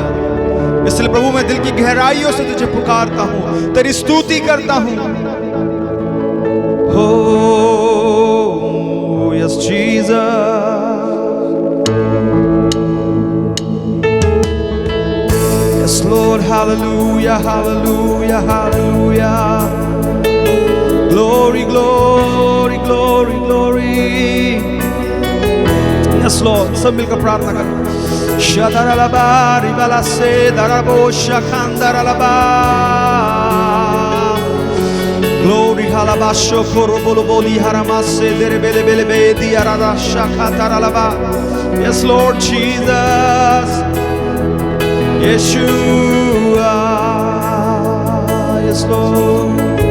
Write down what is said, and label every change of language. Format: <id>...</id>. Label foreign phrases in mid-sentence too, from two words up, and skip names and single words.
<hi>इसलिए प्रभु, मैं दिल की गहराइयों से तुझे पुकारता हूं, तेरी स्तुति करता हूं।</hi> <en>Oh yes Jesus, yes Lord, hallelujah, hallelujah, hallelujah, glory, glory, glory, glory. Yes, Lord.</en> <hi>सब मिलकर प्रार्थना करें। शदरलबा रिबलसे दरबो शखंदरलबा।</hi> <en>Glory, halabasho korobolo boli haramase derebele bele bedi arada shakataralaba. Yes, Lord Jesus. Yeshua. Yes, Lord.</en>